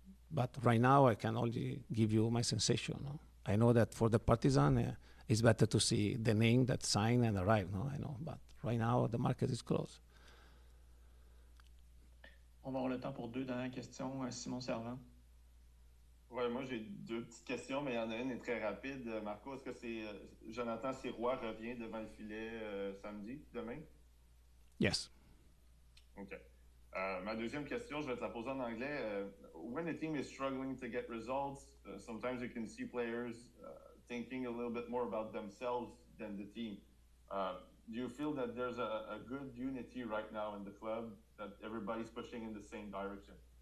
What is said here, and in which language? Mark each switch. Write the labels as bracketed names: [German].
[English] But right now, I can only give you my sensation. No? I know that for the Partizan, it's better to see the name that sign and arrive. No? I know, but right now, the market is closed. [French] On va avoir le temps pour 2 dernières questions. Simon Servant. Ouais, moi j'ai 2 petites questions, mais il y en a une est très rapide. Marco, est-ce que c'est Jonathan Sirois revient devant le filet samedi, demain? [English] Yes. OK. [French] Ma deuxième question, je vais te la poser en anglais. [English] When a team is struggling to get results, sometimes you can see players thinking a little bit more about themselves than the team. Do you feel that there's a good unity right now in the club, that everybody's pushing in the same direction?